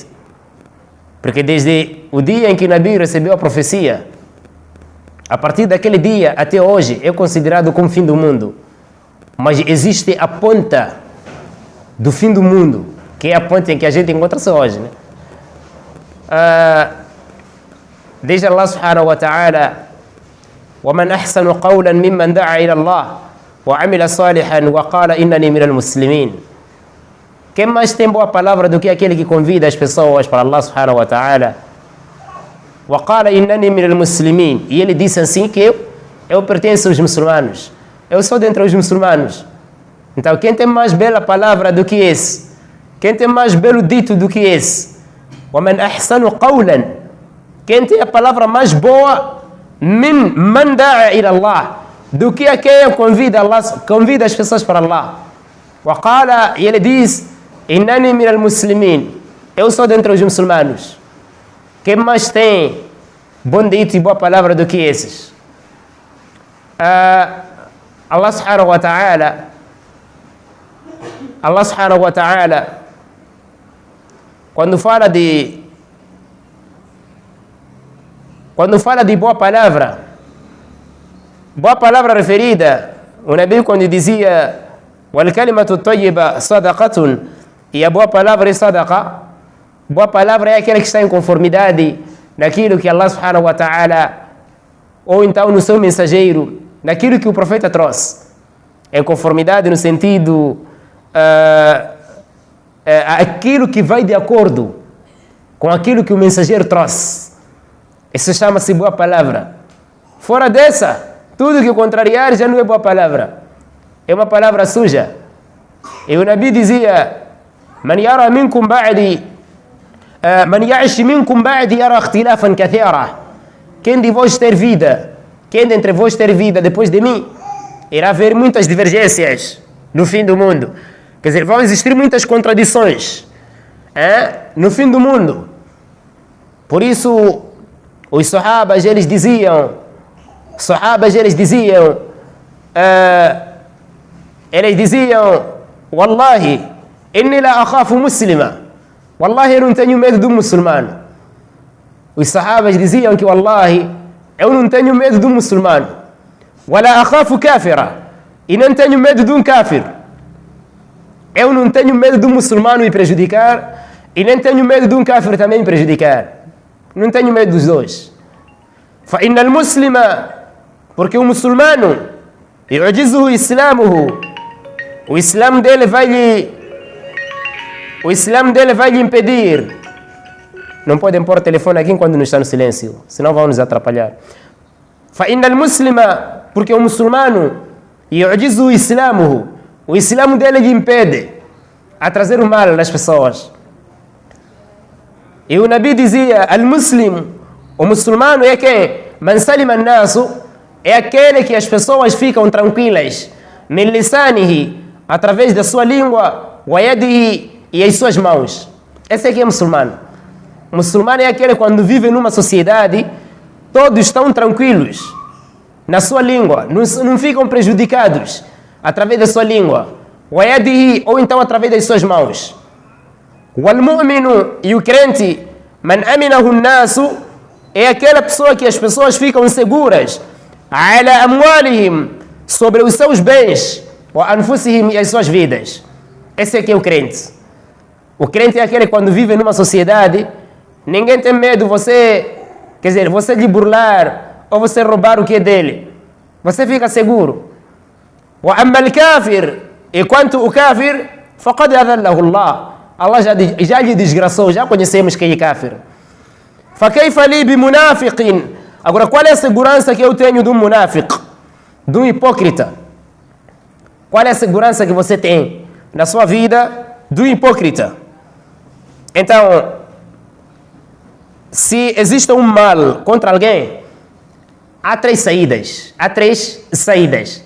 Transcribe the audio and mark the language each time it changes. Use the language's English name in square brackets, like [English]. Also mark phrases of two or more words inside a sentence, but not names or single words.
[Portuguese] Porque desde o dia em que Nabi recebeu a profecia, a partir daquele dia até hoje é considerado como fim do mundo. Mas existe a ponta do fim do mundo, que é a ponta em que a gente encontra-se hoje, né? [Arabic] Diz Allah سبحانه وتعالى: وَمَنْ أَحْسَنُ قَوْلًا مِمَّنْ دَعَا إِلَى اللَّهِ وَعَمِلَ صَالِحًا وَقَالَ إِنَّنِي مِنَ الْمُسْلِمِينَ. [Portuguese] Quem mais tem boa palavra do que aquele que convida as pessoas para Allah [Arabic] سبحانه وتعالى? وَقَالَ إِنَّنِي مِنَ الْمُسْلِمِينَ. [Portuguese] E ele disse assim que eu pertenço aos muçulmanos. Eu sou dentre os muçulmanos. Então, quem tem mais bela palavra do que esse? Quem tem mais belo dito do que esse? [Arabic] وَمَنْ أَحْسَنُ قَوْلًا. [Portuguese] Quem tem a palavra mais boa? [Arabic] مِنْ مَنْ دَعَا إِلَى اللَّهِ. [Portuguese] Do que quem convida as pessoas para Allah. وَقَالَ. E ele diz: [Arabic] إِنَّنِي مِنَ الْمُسْلِمِينَ. [Portuguese] Eu sou dentre os muçulmanos. Quem mais tem bom dito e boa palavra do que esses? [Arabic] الله سبحانه وتعالى, [Portuguese] quando fala de boa palavra referida, o Nabi, quando dizia: [Arabic] والكلمة الطيبة صدقة, [Portuguese] e a boa palavra é sadaqa. Boa palavra é aquela que está em conformidade naquilo que Allah [Arabic] سبحانه وتعالى, [Portuguese] ou então no seu mensageiro, naquilo que o profeta trouxe. Em conformidade no sentido aquilo que vai de acordo com aquilo que o mensageiro trouxe. Isso chama-se boa palavra. Fora dessa, tudo que contrariar já não é boa palavra. É uma palavra suja. E o Nabi dizia: [Arabic] من يرى منكم بعدي من يعش منكم بعدي يرى اختلافا كثيرا. [Portuguese] Quem de vós ter vida, quem dentre vós ter vida depois de mim, irá haver muitas divergências no fim do mundo. Quer dizer, vão existir muitas contradições no fim do mundo. Por isso, os sahabas, eles diziam, [Arabic] والله إني لا أخاف مسلما. [Portuguese] Wallahi, eu não tenho medo do muçulmano. Os sahabas diziam que, Wallahi, eu não tenho medo do muçulmano. [Arabic] ولا أخاف كافرا. [Portuguese] E não tenho medo de um kafir. Eu não tenho medo do muçulmano me prejudicar e nem tenho medo de um kafir também me prejudicar. Não tenho medo dos dois. [Arabic] فإن المسلم, [Portuguese] porque o muçulmano, [Arabic] يعجزه إسلامه, [Portuguese] o Islã dele vai lhe impedir. Não podem pôr o telefone aqui quando não está no silêncio, senão vão nos atrapalhar. [Arabic] فإن المسلم, [Portuguese] porque o muçulmano, [Arabic] يعجزه إسلامه, [Portuguese] o Islã dele lhe impede a trazer o mal nas pessoas. E o Nabi dizia, al-muslim, o muçulmano é quem? [Arabic] من سلم الناس, [Portuguese] é aquele que as pessoas ficam tranquilas, [Arabic] من لسانه, [Portuguese] através da sua língua, [Arabic] ويده, [Portuguese] e as suas mãos. Esse aqui é muçulmano. O muçulmano é aquele que quando vive numa sociedade, todos estão tranquilos na sua língua, não ficam prejudicados através da sua língua, [Arabic] ويده, [Portuguese] ou então através das suas mãos. [Arabic] والمؤمن, [Portuguese] e o crente, [Arabic] من أمنه الناس, [Portuguese] é aquela pessoa que as pessoas ficam seguras, [Arabic] على أموالهم, [Portuguese] sobre os seus bens, [Arabic] وأنفسهم, [Portuguese] e as suas vidas. Esse aqui é o crente. O crente é aquele que quando vive numa sociedade, ninguém tem medo você lhe burlar ou você roubar o que é dele. Você fica seguro. [Arabic] وأما الكافر, [Portuguese] e quanto o kafir, [Arabic] فقد أضله الله. [Portuguese] Allah já lhe desgraçou, já conhecemos quem é kafir. [Arabic] فكيف لي بمنافق? [Portuguese] Agora, qual é a segurança que eu tenho de um munafiq, de um hipócrita? Qual é a segurança que você tem na sua vida do hipócrita? Então, se existe um mal contra alguém, há três saídas.